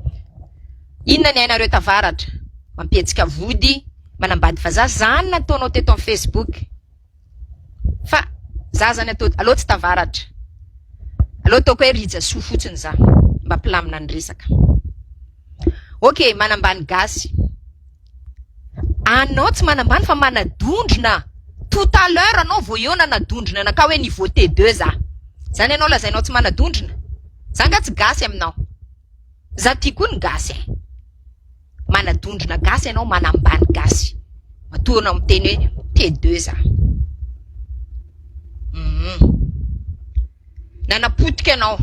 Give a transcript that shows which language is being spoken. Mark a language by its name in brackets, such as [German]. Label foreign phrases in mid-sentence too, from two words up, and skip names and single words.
[Malagasy] Inona ny hainareo tavaratra? Mampietsika vody, manambady fa za zany nataonao teto amin'ny Facebook. Fa za zany atao, allo tsy tavaratra. Allo taoko hoe Rijasoa fotsiny za, mba mpilamina ny resaka. Ok, manambany Gasy. Anao tsy manambany fa manadondrona. [French] Tout à l'heure [Malagasy] anao vao eo nanadondrona anaka hoe niveau T2 za. Zany anao lazainao tsy manadondrona. Za nga tsy Gasy aminao. Za ty koa ny Gasy. Manadondrona Gasy anao manambany Gasy. Matoana miteny hoe T2 za. Nanapotika anao.